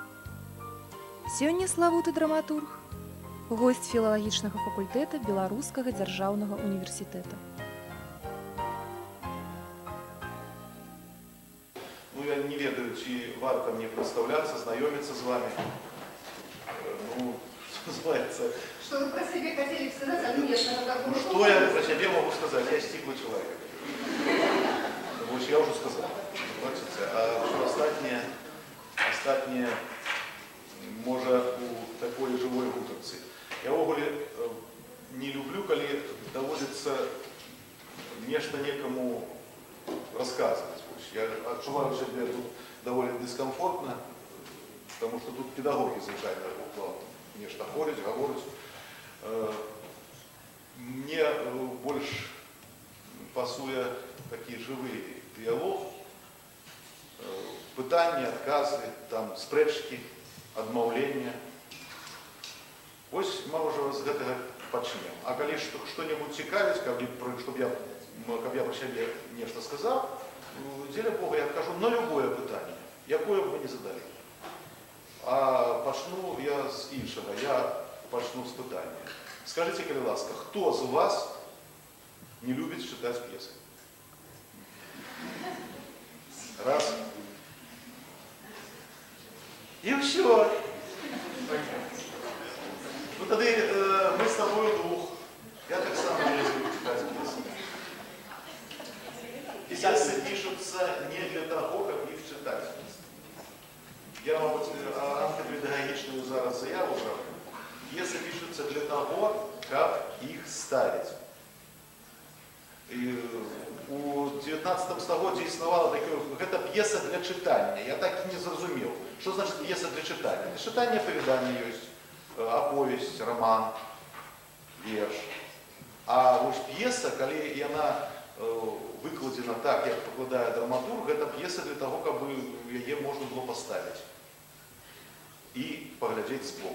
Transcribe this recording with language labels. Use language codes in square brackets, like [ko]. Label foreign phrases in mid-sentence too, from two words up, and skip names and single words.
[be] Сёння славуты драматург – госць філалагічнага факультэта Беларускага дзяржаўнага універсітэта. Я не ведаю, ці варта мне прадстаўляцца, знаёміцца з вами. [ru] Называется... Что вы про себя хотели сказать, а нет, что я про себя могу сказать? Я стиглый человек. Я уже сказал. А что остатнее может у такой живой гутарцы. Я ввогуле не люблю, когда доводится нечто некому рассказывать. Я отчуваю себя тут довольно дискомфортно, потому что тут педагоги звычайно нечто ходят, говорят. [be] Мне больше пасуе такі жывы дыялог, пытанні, адказы, там спрэчкі, адмаўлення. Вось можа з гэтага пачнем. А калі што-небудзь цікавіць, каб я пра сябе нешта сказаў, дзеля Бога я адкажу на любое пытанне, якое б вы не задалі. А пачну я з іншага, я пачну з пытання. [ru] Скажите, [be] калі ласка, хто з вас [ru] не любит читать пьесы? Раз. И все. Ну тогда мы с тобой двух. Я так само не люблю читать пьесы. Пьесы пишутся не для того, как их читать. Я вам антипедагогичную зараз заяву брал. Пьесы пишутся для того, как их ставить. [be] И у 19 стагоддзі існавала гэта п'еса для чытання. Я так і не зразумеў, што значыць п'еса для чытання. Для чытання апавяданне ёсць, аповесць, раман, верш. А вось п'еса, калі яна выкладзена так, як пакладае драматург, гэта п'еса для таго, каб яе можна было паставіць і паглядзець збоку.